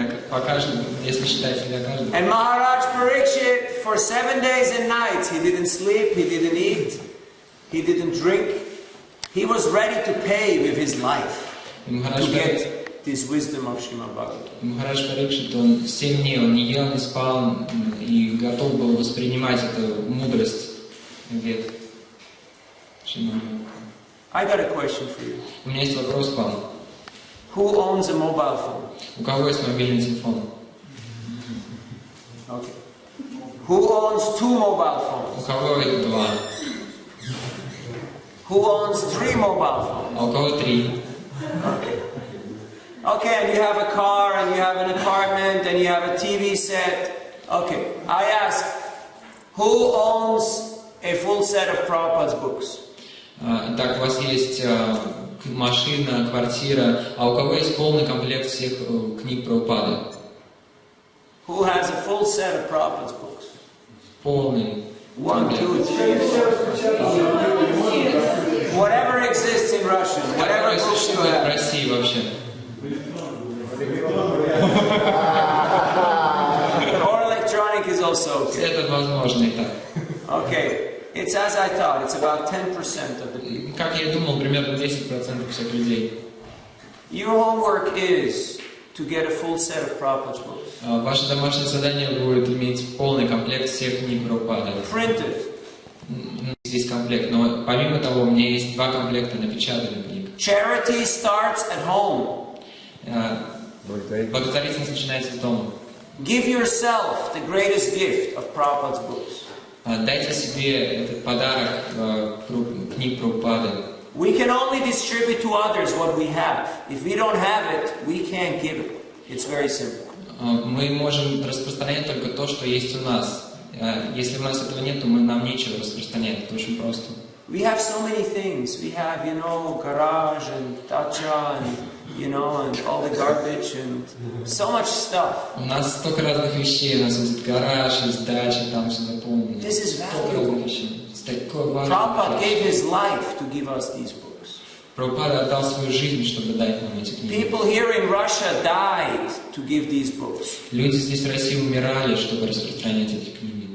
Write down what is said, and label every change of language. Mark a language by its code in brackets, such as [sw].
[ru] По каждому, если считать для каждого. [en] And Maharaj Parikshit, for 7 days and nights, he didn't sleep, he didn't eat, he didn't drink. He was ready to pay with his life to get this wisdom of Srimad Bhagavatam. [ru] Махарадж Парикшит, он 7 дней, он не ел, не спал, и готов был воспринимать эту мудрость вет Шримад Бхагаватам. [en] I got a question for you. [ru] У меня есть вопрос к вам. [en] Who owns a mobile phone? [ru] У кого есть мобильный телефон? [en] Okay. Who owns 2 mobile [ru] У [en] phones? [ru] кого их 2? [en] Who owns 3 mobile phones? [ru] А у кого 3? [en] Okay. Okay, and you have a car, and you have an apartment, and you have a TV set. Okay, I ask, who owns a full set of Prabhupada's books? [ru] Так, у вас есть машина, квартира, а у кого есть полный комплект всех книг Прабхупады? [en] Who has a full set of Prabhupada's books? [ru] Полный. [en] 1, 2, 3, 4. Whatever exists in Russian, whatever [ru] Который [en] books you [ru] существует в [en] have. [ru] России вообще. [en] Or electronic is also okay. [ru] Это возможно и так. [en] Okay, it's as I thought, it's about 10% of the people. [ru] Как я и думал, примерно 10% всех людей. [en] Your homework is to get a full set of Prabhupada's books. [ru] Ваше домашнее задание будет иметь полный комплект всех книг Прабхупады. [en] Printed. [ru] Здесь комплект, но помимо того, у меня есть 2 комплекта напечатанных книг. [en] Charity starts at home. [ru] Благотворительность начинается с дома. [en] Give yourself the greatest gift of Prabhupada's books. [ru] Дайте себе этот подарок книг Прабхупады. [en] We can only distribute to others what we have. If we don't have it, we can't give it. It's very simple. [ru] Мы можем распространять только то, что есть у нас. Если у нас этого нет, то нам нечего распространять. Это очень просто. [en] We have so many things. We have, garage and dacha and, and all the garbage and so much stuff. [ru] У нас столько разных вещей. У нас есть гараж, есть дача, там все заполнено. [en] This is [ru] Столько разных вещей. [en] Prabhupada gave his life to give us these books. [ru] Прабхупада отдал свою жизнь, чтобы дать нам эти книги. [en] People here in Russia died to give these books. [ru] Люди здесь в России умирали, чтобы распространять эти книги.